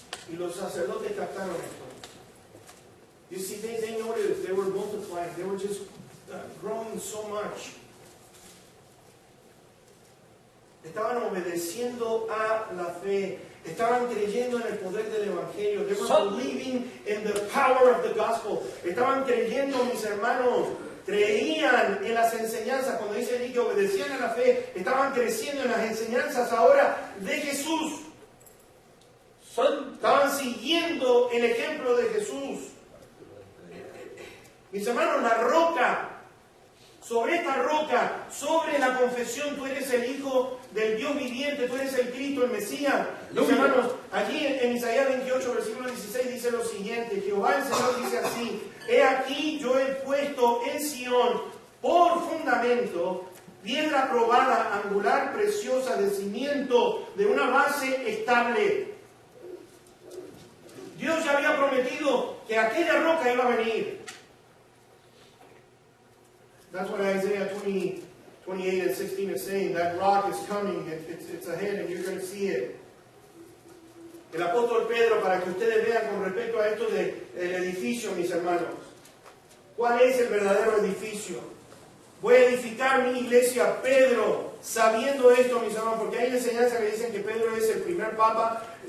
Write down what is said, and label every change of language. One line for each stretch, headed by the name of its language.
Spanish: Y los sacerdotes captaron esto.
English: You see, they noticed, they were multiplying, they were just growing so much.
Spanish: Estaban obedeciendo a la fe. Estaban creyendo en el poder del Evangelio.
English: They were believing in the power of the gospel.
Spanish: Estaban creyendo, mis hermanos. Creían en las enseñanzas. Cuando dice allí que obedecían a la fe, estaban creciendo en las enseñanzas ahora de Jesús. Estaban siguiendo el ejemplo de Jesús. Mis hermanos, la roca, sobre esta roca, sobre la confesión, tú eres el Hijo del Dios viviente, tú eres el Cristo, el Mesías. Mis hermanos, allí en Isaías 28, versículo 16, dice lo siguiente: Jehová el Señor dice así: he aquí yo he puesto en Sión por fundamento piedra probada, angular, preciosa, de cimiento, de una base estable. Dios ya había prometido que aquella roca iba a venir.
English: That's what Isaiah 28 and 16 is saying. That rock is coming, it's ahead and you're going to see it.
Spanish: El apóstol Pedro, para que ustedes vean con respecto a esto del edificio, mis hermanos. ¿Cuál es el verdadero edificio? Voy a edificar mi iglesia, Pedro, sabiendo esto, mis hermanos, porque hay enseñanzas que dicen que Pedro es el primer papa.